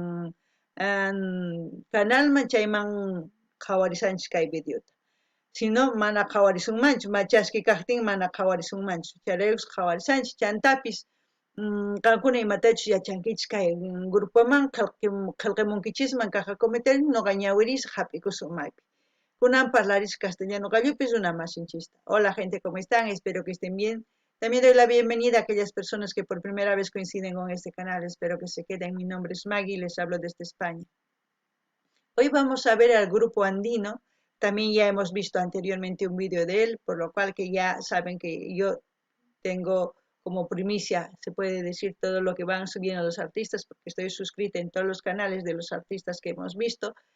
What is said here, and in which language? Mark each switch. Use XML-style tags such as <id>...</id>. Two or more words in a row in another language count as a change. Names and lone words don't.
<qu>canalman chayman qhawarisanchik kay videota sino mana qhawarisunmanchu chasqui kaqtin mana qhawarisunmanchu chayraykun qhawarisanchik chantapis qankuna imatachus yachankichis kay grupoman qillqimunkichisman</qu> <es>caja comentario</es> <qu>noqa ñawirisaq hap'ikusun maypi kunan parlarisaq castellano qallupis runa masinchista</qu> <es>hola gente ¿cómo están? Espero que estén bien. También doy la bienvenida a aquellas personas que por primera vez coinciden con este canal. Espero que se queden. Mi nombre es Maggie y les hablo desde España. Hoy vamos a ver al Grupo Andino. También ya hemos visto anteriormente un vídeo de él, por lo cual que ya saben que yo tengo como primicia, se puede decir, todo lo que van subiendo los artistas, porque estoy suscrita en todos los canales de los artistas que hemos visto.</es>